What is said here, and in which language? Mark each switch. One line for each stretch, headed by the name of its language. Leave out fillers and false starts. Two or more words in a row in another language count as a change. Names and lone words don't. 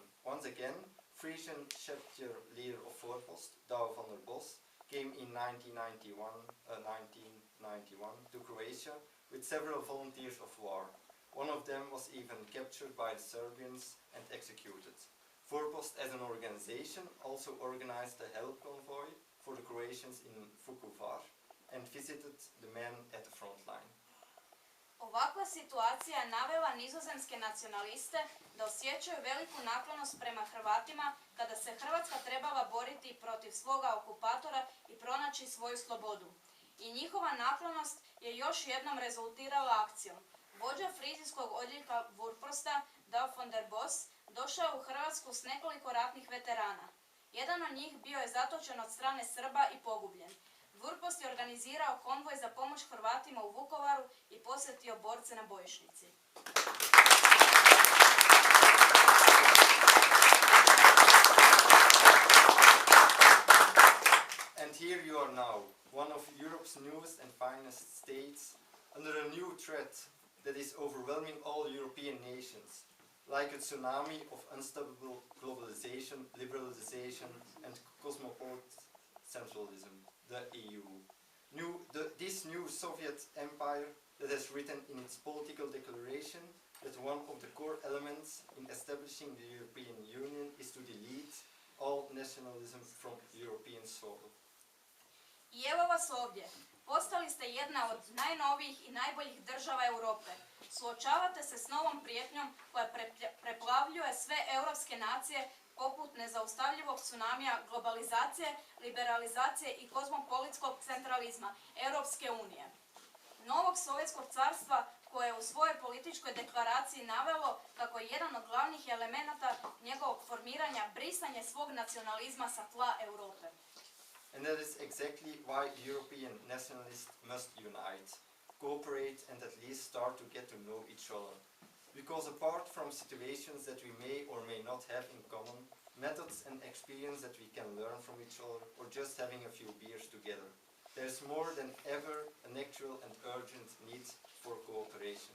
English: Once again, Frisian chapter leader of Voorpost, Douwe van der Bos, came in 1991 to Croatia with several volunteers of war. One of them was even captured by the Serbians and executed. Voorpost as an organization also organized a help convoy for the Croatians in Vukovar and visited the men at the front line.
Croatian: Ovakva situacija je navela nizozemske nacionaliste da osjećaju veliku naklonost prema Hrvatima kada se Hrvatska trebala boriti protiv svoga okupatora i pronaći svoju slobodu. I njihova naklonost je još jednom rezultirala akcijom. Vođa frizijskog odjeljka Voorposta, Douwe van der Bos, došao je u Hrvatsku s nekoliko ratnih veterana. Jedan od njih bio je zatočen od strane Srba i pogubljen. Voorpost je organizirao konvoj za pomoć Hrvatima u Vukovaru i posjetio borce na bojišnici.
English: And here you are now, one of Europe's newest and finest states, under a new threat that is overwhelming all European nations, like a tsunami of unstoppable globalization, liberalization, and cosmopolitan centralism, the EU. This new Soviet empire that has written in its political declaration that one of the core elements in establishing the European Union is to delete all nationalism from European soil.
Croatian: I evo vas ovdje. Postali ste jedna od najnovijih i najboljih država Europe. Suočavate se s novom prijetnjom koja preplavljuje sve europske nacije poput nezaustavljivog tsunamija globalizacije, liberalizacije i kozmopolitskog centralizma Europske unije. Novog sovjetskog carstva koje je u svojoj političkoj deklaraciji navelo kako je jedan od glavnih elemenata njegovog formiranja brisanje svog nacionalizma sa tla Europe.
English: And that is exactly why European nationalists must unite, cooperate and at least start to get to know each other. Because apart from situations that we may or may not have in common, methods and experience that we can learn from each other, or just having a few beers together, there is more than ever an actual and urgent need for cooperation.